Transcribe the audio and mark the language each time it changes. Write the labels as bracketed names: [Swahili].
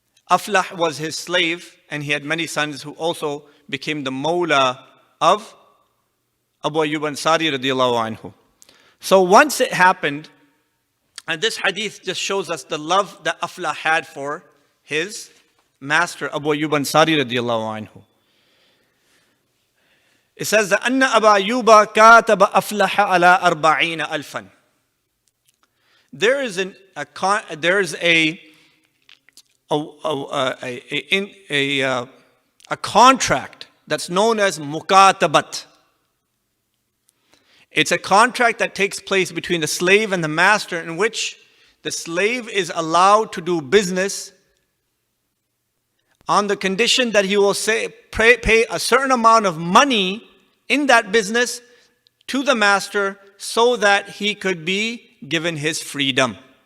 [English] Aflah was his slave, and he had many sons who also became the mawla of Abu Ayyub Ansari radiallahu anhu. So once it happened, and this hadith just shows us the love that Aflah had for his master, Abu Ayyub Ansari radiallahu anhu. It says that [Arabic] أن أبا أيوب كاتب أفلح على 40,000. [English] There is a contract that's known as mukatabat. It's a contract that takes place between the slave and the master, in which the slave is allowed to do business on the condition that he will pay a certain amount of money in that business to the master so that he could be given his freedom.